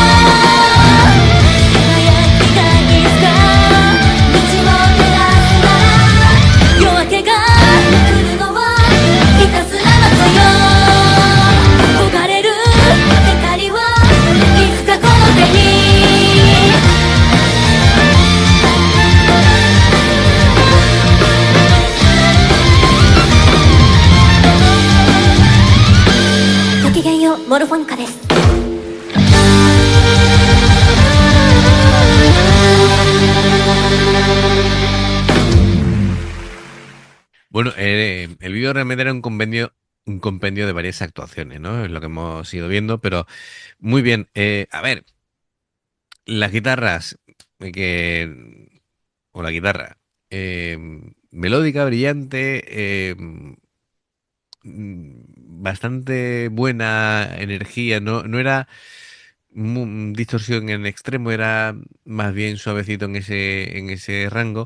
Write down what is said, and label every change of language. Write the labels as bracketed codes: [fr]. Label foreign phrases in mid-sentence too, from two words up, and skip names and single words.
[ja] 輝きがいつか道を照らすなら夜明けが来るのはひたすら待つよ焦がれる光はいつかこの手にごきげんようモルフォニカです [es] Bueno, el vídeo realmente era un compendio de varias actuaciones, ¿no? Es lo que hemos ido viendo, pero muy bien. A ver, las guitarras, o la guitarra, eh, melódica, brillante, bastante buena energía, no era distorsión en extremo, era más bien suavecito en ese rango.